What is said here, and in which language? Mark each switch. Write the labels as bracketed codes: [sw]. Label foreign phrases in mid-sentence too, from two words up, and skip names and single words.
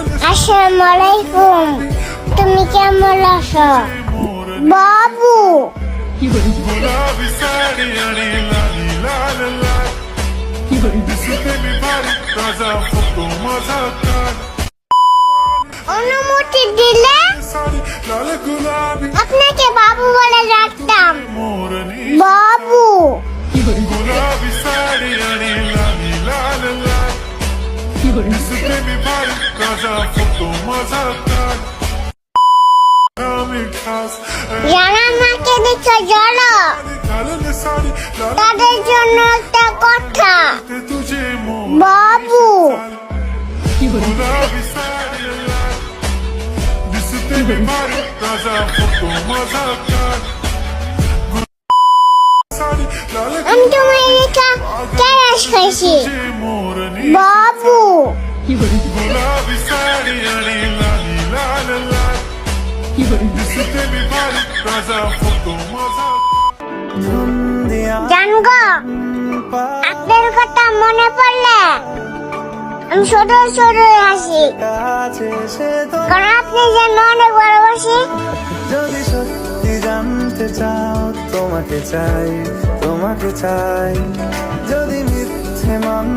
[ar] السلام عليكم. [bn] তুমি কেমন আছো বাবু? [mr] गुलाबी साडी आणि लाली लाल लाल दिसते मी भारी ताजा फोटो माझा काढ [bn] অনুমতি দিলে [mr] साडी लाल गुलाबी [bn] আপনাকে বাবু বলে ডাকতাম। [mr] मोरनी [bn] বাবু [mr] गुलाबी साडी आणि लाली लाल लाल दिसते मी भारी ताजा फोटो माझा काढ आम्ही खास [bn] যারা আমাকে দেখে জড়ো [mr] घालून साडी लाल [bn] তাদের জন্য একটা কথা। [mr] तुझे मोर [bn] বাবু [mr] गुलाबी साडी लाल दिसते मी भारी ताजा फोटो माझा काढ साडी लाल [bn] আমি তোমার রেখা ক্যারাস খাইছি [mr] मोरनी [bn] বাবু। [mr] गुलाबी साडी आणि लाली लाल लाल दिसते मी भारी ताजा फोटो माझा [bn] জানগো আপনার কথা মনে পড়লে আমি ছোট ছোট হাসি, কারণ আপনি যেন অনেক ভালোবাসি। যদি সত্যি জানতে চাও তোমাকে চাই যদি মিথ্যে মান